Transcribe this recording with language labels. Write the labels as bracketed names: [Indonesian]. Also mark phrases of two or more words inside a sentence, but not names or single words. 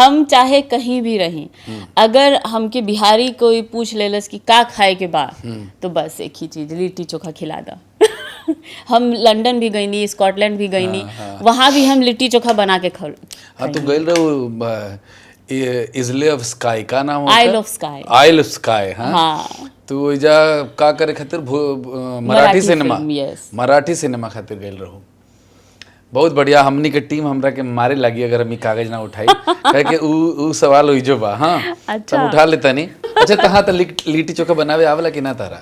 [Bhojpuri] हम चाहे कहीं भी रहें अगर हमके बिहारी कोई पूछ लेलस कि का खाए के बा तो बस एक ही चीज लिट्टी चोखा खिला दा। हम लंदन भी गईनी स्कॉटलैंड भी गईनी वहाँ भी हम लिट्टी चोखा बना के हाँ तुम गई रहो इजले ऑफ स्काई का नाम होता है आइल ऑफ स्काई। आइल ऑफ स्काई हाँ तो इजा का करे खातिर मराठी सिनेमा खातिर गई रहो। बहुत बढ़िया हमनी के टीम हमरा के मारे लगी अगर हम कागज ना उठाई कहे के उ सवाल होई जो बा हाँ अच्छा। तब उठा लेता नहीं। अच्छा तहाँ तो लिट्टी चोखा बनावे आवला कि ना तारा।